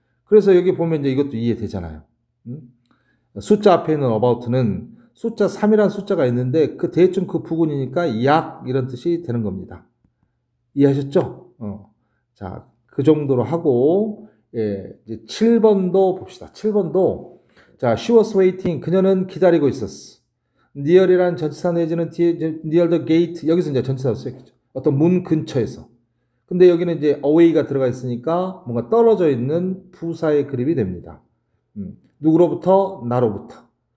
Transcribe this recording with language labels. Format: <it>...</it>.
<ko>그래서 여기 보면 이제 이것도 이해되잖아요. 숫자 앞에 있는 about는 숫자 3이라는 숫자가 있는데 그 대충 그 부분이니까 약 이런 뜻이 되는 겁니다. 이해하셨죠? 자, 그 정도로 하고 예, 이제 7번도 봅시다. 7번도 자,</ko> <en>she was waiting.</en> <ko>그녀는 기다리고 있었어. near이란 전치사 내지는 뒤에</ko> <en>near the gate</en> <ko>여기서 이제 전치사로 쓰였겠죠. 어떤 문 근처에서. 근데 여기는 이제 away가 들어가 있으니까 뭔가 떨어져 있는 부사의 그립이 됩니다. 누구로부터? 나로부터.</ko>